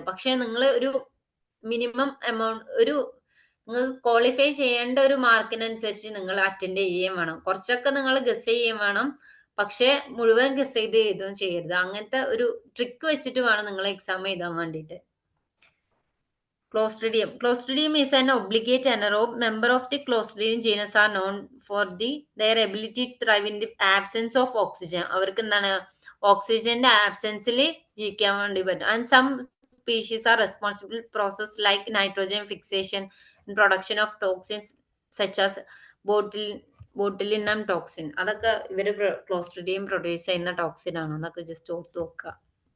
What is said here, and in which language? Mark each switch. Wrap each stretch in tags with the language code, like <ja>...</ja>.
<ml>പക്ഷെ നിങ്ങൾ ഒരു മിനിമം എമൗണ്ട് നിങ്ങൾക്ക് ക്വാളിഫൈ ചെയ്യേണ്ട ഒരു മാർക്കിനനുസരിച്ച് നിങ്ങൾ അറ്റൻഡ് ചെയ്യുകയും വേണം. കുറച്ചൊക്കെ നിങ്ങൾ ഗസ് ചെയ്യുകയും വേണം. പക്ഷെ മുഴുവൻ ഗസ് ചെയ്ത് എഴുതുകയും ചെയ്യരുത്. അങ്ങനത്തെ ഒരു ട്രിക്ക് വെച്ചിട്ട് വേണം നിങ്ങൾ എക്സാം എഴുതാൻ വേണ്ടിയിട്ട്.</ml> <en>Clostridium is an obligate anaerobe. Member of the Clostridium genus are known for their ability to thrive in the absence of oxygen.</en> <ml>അവർക്ക് എന്താണ്? ഓക്സിജന്റെ ആബ്സെൻസിൽ ജീവിക്കാൻ വേണ്ടി പറ്റും.</ml> <en>And some species are responsible process like nitrogen fixation and production of toxins such as botulinum toxin.</en> <ml>അതൊക്കെ ഇവര് Clostridium produce ചെയ്യുന്ന toxin ആണ്. അതൊക്കെ ജസ്റ്റ് ഓർത്ത് നോക്കുക.</ml>